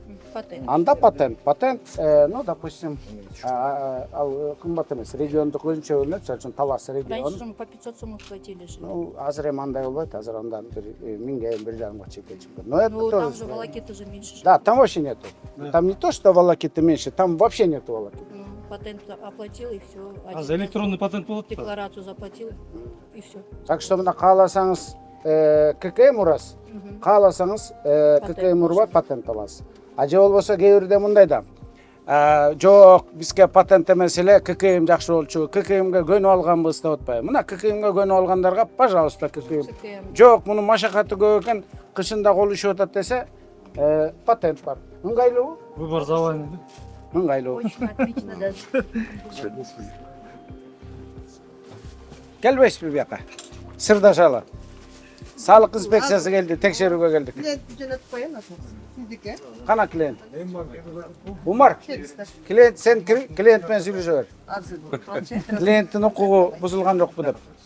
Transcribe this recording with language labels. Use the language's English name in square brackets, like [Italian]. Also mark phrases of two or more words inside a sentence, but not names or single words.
[Kyrgyz] Патент. Анда патент. Патент, [Russian] ну, допустим, [Kyrgyz] ал кымбат эмес, региондук өзүнчө бөлүнөт, мисалы үчүн Талас [Russian] Раньше регион. же мы по 500 сомов платили же. Ну, [Kyrgyz] азыр эми андай болбойт, азыр андан 1000 1,5 чейин чыккан. [Russian] Но это Ну, там же тоже. волокиты же меньше. же. Да, там вообще нету. Там не то, что волокиты меньше, там вообще нету волокиты. Ну, патент оплатил и все. А за электронный патент болот? Декларацию заплатил и все. [Kyrgyz] Так что мына кааласаңыз ККМ урас, кааласаңыз ККМ урбай патент аласыз. А же болбосо кээ бирде мындай да. Жок, бизге патент эмес эле ККМ жакшы болчу. ККМге көнүп алганбыз деп атпайбы. Мына ККМге көнүп алгандарга, пожалуйста, ККМ. Жок, мунун машакаты көп экен, кышында кол ишип атат десе, патент бар. Ыңгайлуубу? [Russian] Выбор за вами. [Kyrgyz] Ыңгайлуу. [Russian] Очень отлично даже. [Kyrgyz] Келбейсизби бияка? Сырдашалы. Салык инспекциясы келди, текшерүүгө келдик. Жөнөтүп коеюн сиздики. Кана клиент? Умар. Клиент сен клиент менен сүйлөшө бер. Клиенттин укугу бузулган жокпу деп.